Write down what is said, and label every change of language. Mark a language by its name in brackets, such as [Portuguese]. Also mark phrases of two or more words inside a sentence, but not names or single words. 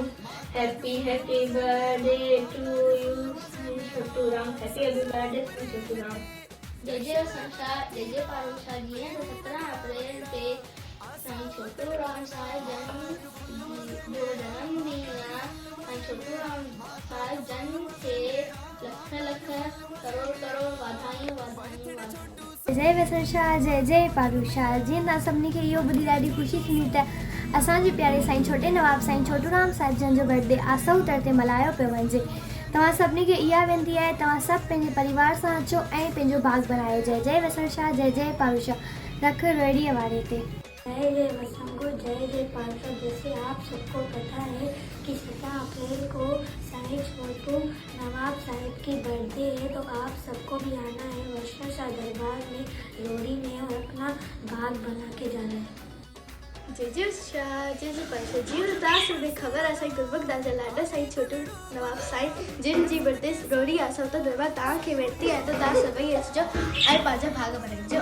[English] happy happy birthday to you साईं छोटू राम। happy happy birthday साईं छोटू राम। जय जय वसंत शाह, जय जय पारूशाह। [Sindhi] जीअं त 17 अप्रैल ते साईं छोटू राम साहिब जन जो जन्मॾींहुं आहे। साईं छोटू राम साहिब जन खे लख लख करोड़ करोड़ वाधायूं वाधायूं वाधायूं। जय वसंत शाह, जय जय पारूशाह। जीअं तव्हां सभिनी खे इहो ॿुधी ॾाढी ख़ुशी थींदी त असांजे प्यारे साईं छोटे नवाब साईं छोटू राम साहिब जन जो बर्थडे आसाउतर ते मल्हायो पियो वञे। तव्हां सभिनी खे इहा वेनिती आहे तव्हां सभु पंहिंजे परिवार सां अचो ऐं पंहिंजो भाग बनायो। जय जय वसंत शाह, जय जय पारूशाह, रख रेड़ीअ वारे ते। [Hindi] जय जय वसंत को जय जय पारूशाह। जैसे आप सबको पता है कि 17 अप्रैल को साईं छोटू नवाब साहिब की बर्थडे है, तो आप सबको भी आना है वसंत शाह दरबार में लोहड़ी में और अपना भाग बना के जाना है। [Sindhi] जय जय शाह, जय जय पारूशाह। जीअं त तव्हां सभिनी ख़बर आहे साईं गुलबख्श जा लाडा साईं छोटू नवाब साईं जिन जी बर्थडे रोहिड़ी आसाउतर दरबार तव्हांखे वेनिती आहे त तव्हां सभई अचिजो ऐं पंहिंजा भाग बनाइजो।